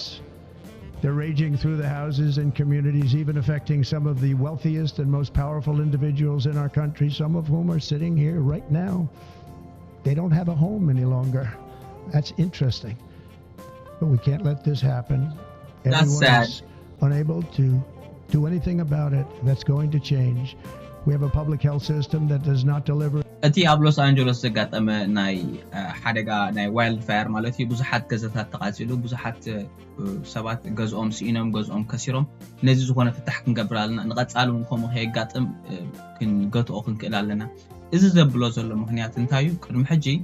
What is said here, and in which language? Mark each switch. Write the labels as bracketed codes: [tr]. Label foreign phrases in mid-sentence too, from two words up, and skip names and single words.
[en] They're raging through the houses and communities, even affecting some of the wealthiest and most powerful individuals in our country, some of whom are sitting here right now. They don't have a home any longer. That's interesting. But we can't let this happen. That's sad. Is unable to do anything about it. That's going to change. We have a public health system that does not deliver. [ti] እቲ ኣብ ሎስ አንጀለስ ዘጋጠመ ናይ ሓደጋ ናይ [en] wild fire [ti] ማለት እዩ ብዙሓት ገዛታት ተቃፂሉ ብዙሓት ሰባት ገዝኦም ሲኢኖም ገዝኦም ከሲሮም ነዚ ዝኾነ ፍታሕ ክንገብር ኣለና ንቐጻሉ ከምኡ ከይጋጥም ክንገትኦ ክንክእል ኣለና እዚ ዘብሎ ዘሎ ምክንያት እንታይ እዩ ቅድሚ ሕጂ